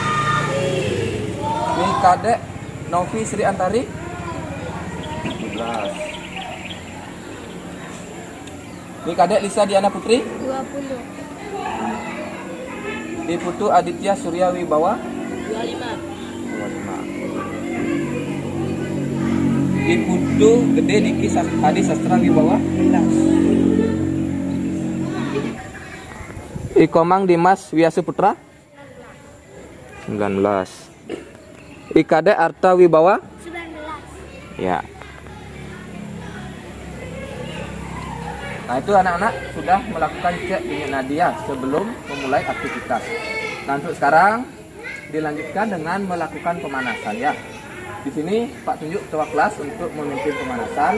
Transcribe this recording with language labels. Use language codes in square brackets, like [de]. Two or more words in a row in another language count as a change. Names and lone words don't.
[id] Ini Kadek Novi Sri Antari 17. Ini Kadek Lisa Diana Putri 20. Di Putu Aditya Surya Wibawa 25. 25. Iputu Gede Diki Adi Sastra Wibawa. Ikomang Dimas Wiasuputra 19. Ikade Arta Wibawa 19. ya. Nah itu anak-anak sudah melakukan cek denyut nadia sebelum memulai aktivitas. Nah untuk sekarang dilanjutkan dengan melakukan pemanasan ya. Di sini Pak tunjuk ketua kelas untuk memimpin pemanasan.